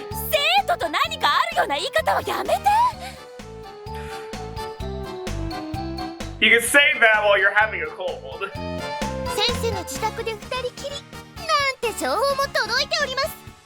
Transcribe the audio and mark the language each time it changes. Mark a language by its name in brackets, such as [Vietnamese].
[Japanese] 生徒と何かあるような言い方はやめて。 [English] You can say that while you're having a cold. [Japanese] 先生の自宅で2人きりなんて情報も届いております。